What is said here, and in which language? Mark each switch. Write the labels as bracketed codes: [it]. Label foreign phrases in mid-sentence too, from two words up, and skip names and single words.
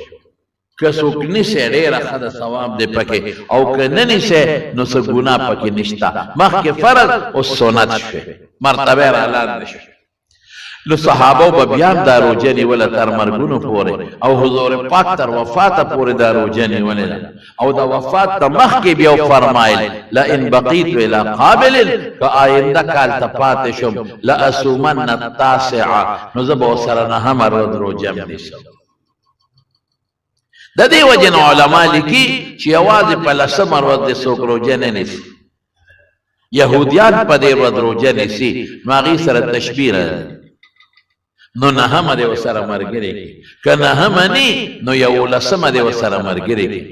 [ps] که څوک نیسي ډېره ښه د ثواب دی پکې، او که نه نیسي نو څه ګناه پکې نشته. مخکې فرض اوس سنت شوې، مرتبه یې رالاندې شوې. نو صحابو به بیا هم دا روجه نیوله تر مرګونو پورې، او حضور پاک تر وفاته پورې دا روجه نیولې ده. او د وفات ته مخکې بیا فرمایل [ar] لئن بقیت الی قابل، [ps] که آینده کال ته پاتې شم [ar] لاصومن التاسعه، [ps] نو زه به ورسره نهمه ورځ روجه نیسم. د دې وجې نه علما لیکي چې یوازې په لسمه ورځ د څوک روجه نه نیسي. یهودیان په دې ورځ روجه نیسي نو هغې سره تشبیه ده، نو نهمه دې ورسره ملګری کړي، که نهمه نی نو یولسمه دې ورسره ملګری کړي.